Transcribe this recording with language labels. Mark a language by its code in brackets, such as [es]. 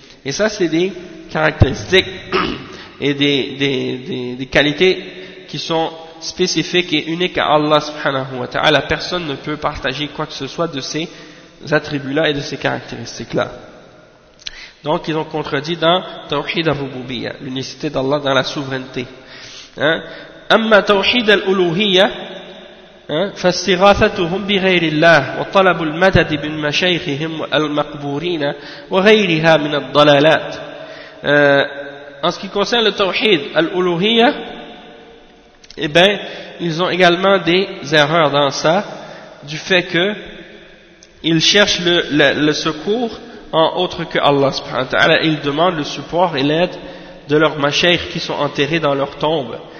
[fr] Et ça, c'est des caractéristiques et des qualités qui sont spécifiques et uniques à Allah subhanahu wa ta'ala. Personne ne peut partager quoi que ce soit de ces attributs-là et de ces caractéristiques-là. Donc, ils ont contredit dans Tawhid al-Rububiyya, l'unicité d'Allah dans la souveraineté. [ar] Amma Tawhid al-Uluhiyya, فاستغاثتهم بغير الله وطلب المدد من مشايخهم المقبورين وغيرها من الضلالات. [fr] En ce qui concerne le tawhid al-uluhiyya, eh bien, ils ont également des erreurs dans ça, du fait que ils cherchent le secours en autre que Allah subhanahu wa ta'ala. Ils demandent le support et l'aide de leurs mashayikh qui sont enterrés dans leurs tombes.